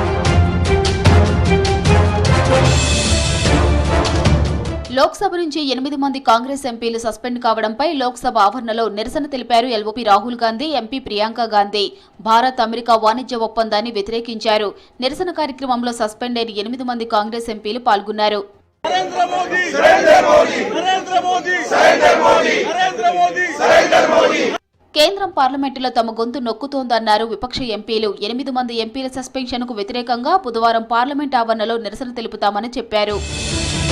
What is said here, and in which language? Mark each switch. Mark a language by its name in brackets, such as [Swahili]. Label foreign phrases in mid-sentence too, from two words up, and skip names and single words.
[Telugu] లోక్సభ నుంచి 8 మంది కాంగ్రెస్ ఎంపీలు సస్పెండ్ కావడంపై లోక్సభ ఆవరణలో నిరసన తెలిపారు ఎల్ఓపీ రాహుల్ గాంధీ, ఎంపీ ప్రియాంక గాంధీ. భారత్ అమెరికా వాణిజ్య ఒప్పందాన్ని వ్యతిరేకించారు. నిరసన కార్యక్రమంలో సస్పెండ్ అయిన 8 మంది కాంగ్రెస్ ఎంపీలు పాల్గొన్నారు. नरेंद्र मोदी, नरेंद्र मोदी, नरेंद्र मोदी, नरेंद्र मोदी, नरेंद्र मोदी, नरेंद्र मोदी. కేంద్రం పార్లమెంటులో తమ గొంతు నొక్కుతోందన్నారు విపక్ష ఎంపీలు. 8 మంది ఎంపీల సస్పెన్షన్కు వ్యతిరేకంగా బుధవారం పార్లమెంట్ ఆవరణలో నిరసన తెలుపుతామని చెప్పారు.